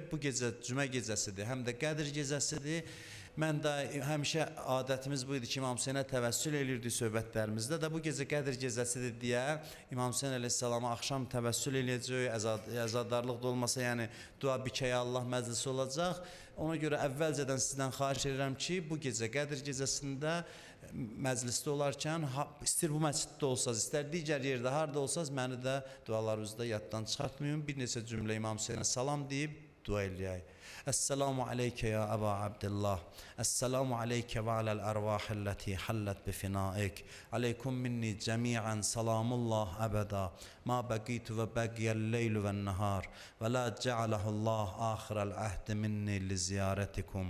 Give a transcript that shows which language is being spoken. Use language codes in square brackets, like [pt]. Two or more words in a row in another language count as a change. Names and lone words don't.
[az] Bu gecə cümə gecəsidir, həm də Qədr gecəsidir. Mən də həmişə adətimiz bu idi ki, İmam Hüseynə təvəssül elirdik söhbətlərimizdə də bu gecə Qədr gecəsidir deyə İmam Hüseyn əleyhissalama axşam təvəssül eləyəcək, əzadarlıq da olmasa, yəni dua bikəyə Allah məclisi olacaq. Ona görə əvvəlcədən sizdən xahiş edirəm ki, bu gecə Qədr gecəsində məclisdə olarkən, istər bu məsciddə olsaz, istər digər yerdə, harada olsaz, məni də dualarınızda yaddan çıxartmayın. Bir neçə cümlə İmam Hüseynə salam deyib dua eləyək. [ar] السلام عليك يا أبا عبد الله. السلام عليك وعلى الأرواح التي حلت بفنائك. عليكم مني جميعا سلام الله أبدا ما بقيت وبقي الليل والنهار، ولا جعله الله آخر العهد مني لزيارتكم.